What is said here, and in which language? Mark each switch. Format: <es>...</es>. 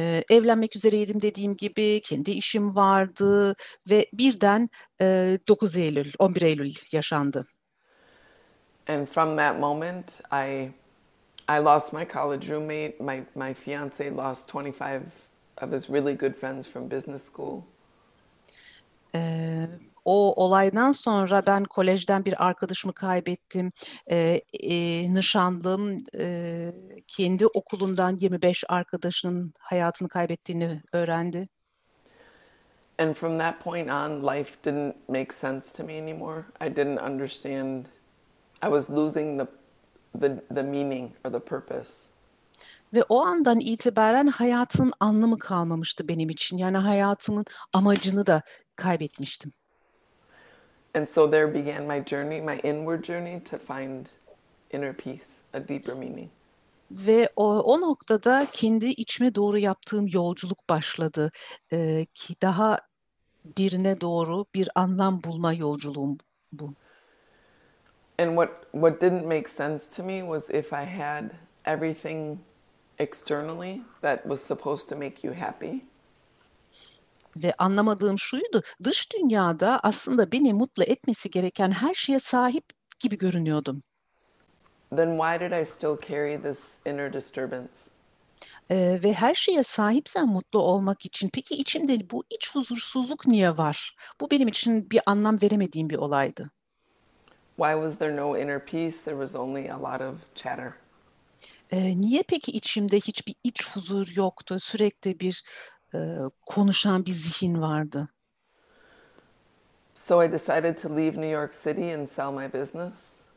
<tr>Evlenmek üzereydim dediğim gibi, kendi işim vardı ve birden 9 Eylül, 11 Eylül yaşandı.</tr> <en>And from that moment, I lost my college roommate. My fiance lost 25 of his really good friends from business school.</en> <tr>O olaydan sonra ben kolejden bir arkadaşımı kaybettim. Nişanlım kendi okulundan 25 arkadaşının hayatını kaybettiğini öğrendi.</tr> <en>And from that point on, life didn't make sense to me anymore. I didn't understand. I was losing the meaning or the purpose.</en> <tr>Ve o andan itibaren hayatın anlamı kalmamıştı benim için. Yani hayatımın amacını da kaybetmiştim.</tr> <en>And so there began my journey, my inward journey to find inner peace, a deeper meaning.</en> <tr>Ve o noktada kendi içime doğru yaptığım yolculuk başladı. Ki daha derine doğru bir anlam bulma yolculuğum bu.</tr> <en>And what didn't make sense to me was if I had everything externally that was supposed to make you happy,</en> <tr>Ve anlamadığım şuydu, dış dünyada aslında beni mutlu etmesi gereken her şeye sahip gibi görünüyordum.</tr> <en>then why did I still carry this inner disturbance?</en> <tr>Ve her şeye sahipsen mutlu olmak için, peki içimde bu iç huzursuzluk niye var? Bu benim için bir anlam veremediğim bir olaydı.</tr> <en>Why was there no inner peace? There was only a lot of chatter.</en> <tr>Niye peki içimde hiçbir iç huzur yoktu? Sürekli bir konuşan bir zihin vardı.</tr> <en>So I decided to leave New York City and sell my business.</en>